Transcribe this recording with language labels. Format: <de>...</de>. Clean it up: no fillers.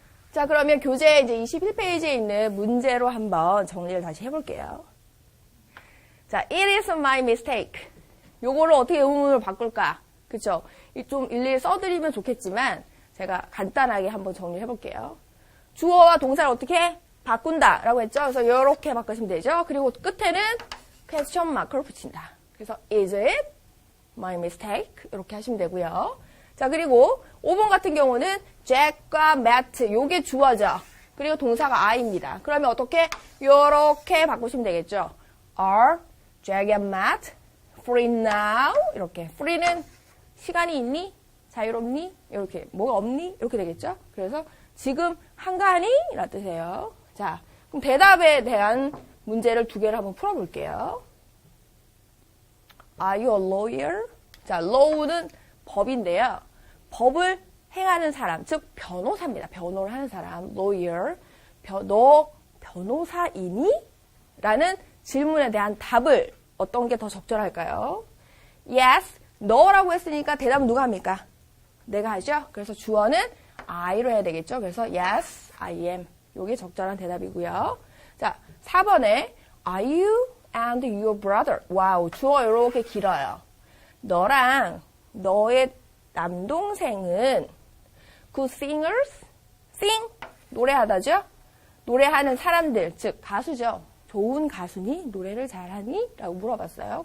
<ko>자, 그러면 교재 이제 21페이지에 있는 문제로 한번 정리를 다시 해볼게요. 자,</ko> <en>it is my mistake.</en> <ko>요거를 어떻게 의문문으로 바꿀까? 그쵸? 좀 일일이 써드리면 좋겠지만 제가 간단하게 한번 정리해 볼게요. 주어와 동사를 어떻게 바꾼다 라고 했죠? 그래서 이렇게 바꾸시면 되죠. 그리고 끝에는 question mark를 붙인다. 그래서</ko> <en>is it my mistake?</en> <ko>이렇게 하시면 되고요. 자, 그리고 5번 같은 경우는 Jack과 Matt 요게 주어죠. 그리고 동사가 I입니다. 그러면 어떻게? 요렇게 바꾸시면 되겠죠.</ko> <en>Are Jack and Matt free now?</en> <ko>이렇게. free는 시간이 있니? 자유롭니? 이렇게. 뭐가 없니? 이렇게 되겠죠. 그래서 지금 한가하니? 라는 뜻이에요. 자, 그럼 대답에 대한 문제를 2개를 한번 풀어볼게요. Are you a lawyer? 자, law는 법인데요. 법을 행하는 사람, 즉 변호사입니다. 변호를 하는 사람, lawyer. 너 변호사이니? 라는 질문에 대한 답을 어떤 게 더 적절할까요? Yes, 너라고 했으니까 대답은 누가 합니까? 내가 하죠. 그래서 주어는 I로 해야 되겠죠. 그래서</ko> <en>yes, I am.</en> <ko>이게 적절한 대답이고요. 자, 4번에</ko> <en>Are you and your brother?</en> <ko>와우, 주어 이렇게 길어요. 너랑 너의 남동생은</ko> <en>good singers?</en> <ko>sing? 노래하다죠? 노래하는 사람들, 즉 가수죠. 좋은 가수니? 노래를 잘하니? 라고 물어봤어요.</ko>